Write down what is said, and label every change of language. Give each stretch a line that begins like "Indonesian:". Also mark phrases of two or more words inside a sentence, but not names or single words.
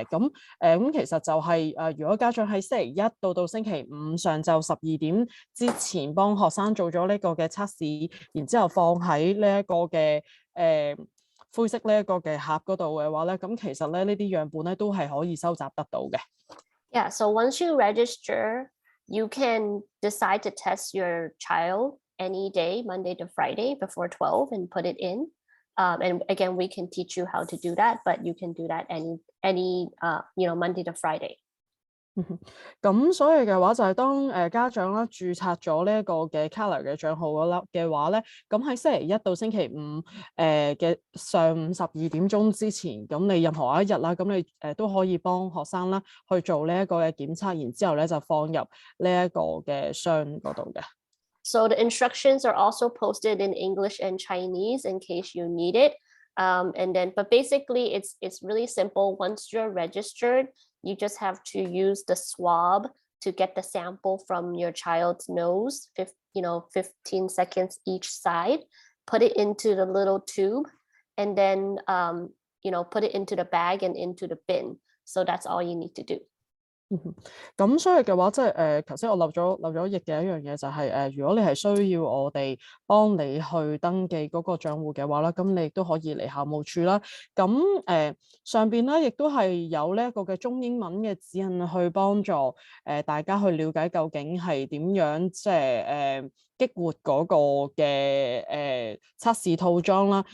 Cantonese: 咁其實就係如果家長喺星期一到星期五上晝12點之前幫學生做咗呢個嘅測試，然之後放喺呢一個嘅灰色呢一個嘅盒嗰度嘅話咧，咁其實咧呢啲樣本咧都係可以收集得到嘅。
English: Yeah, so once you register, you can decide to test your child any day, Monday to Friday before 12 and put it in. And again, we can teach you how to do that, but you can do that any Monday to Friday. 咁所以嘅話就係當家長啦註冊咗呢一個嘅 Color 嘅帳號嗰粒嘅話咧，咁喺星期一到星期五嘅上午12點鐘之前，咁你任何一日啦，咁你都可以幫學生啦去做呢一個嘅檢測，然之後咧就放入呢一個嘅箱嗰度嘅。 So the instructions are also posted in English and Chinese in case you need it. But basically it's really simple. Once you're registered, you just have to use the swab to get the sample from your child's nose, 15 seconds each side, put it into the little tube, and then, put it into the bag and into the bin. So that's all you need to do.
Cantonese: 咁所以嘅話，即係頭先我漏咗譯嘅一樣嘢就係、如果你係需要我哋幫你去登記嗰個賬戶嘅話啦，咁你亦都可以嚟校務處啦。咁上邊咧亦都係有呢一個嘅中英文嘅指引去幫助大家去了解究竟係點樣即係激活嗰個嘅測試套裝啦。